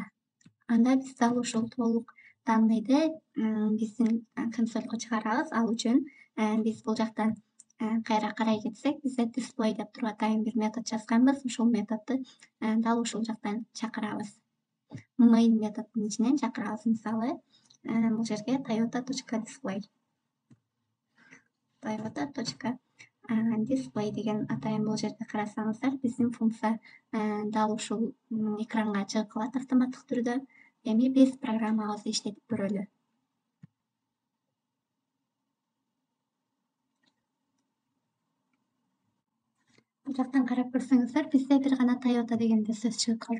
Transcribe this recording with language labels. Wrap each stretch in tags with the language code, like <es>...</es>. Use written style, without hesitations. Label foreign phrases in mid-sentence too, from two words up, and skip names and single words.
<ky>Анда биз дал ушул толук данныйды биздин консольго чыгарабыз. Ал үчүн биз бул жактан кайра карай кетсек, бизде display деп туруп атайын бир метод жазганбыз. Ошол методду дал ушул жактан чакырабыз. Main методдун ичинен чакырабыз. Мисалы, бул жерге Toyota.display. Toyota.display деген атайын бул жерде карасаңыздар, биздин функция дал ушул экранга чыгып калат автоматтык түрдө. Эми биз программабызды иштетип көрөлү. Бул жактан карап көрсөңүздөр, бизде бир гана Toyota дегенде сөз чыгып калды.</ky>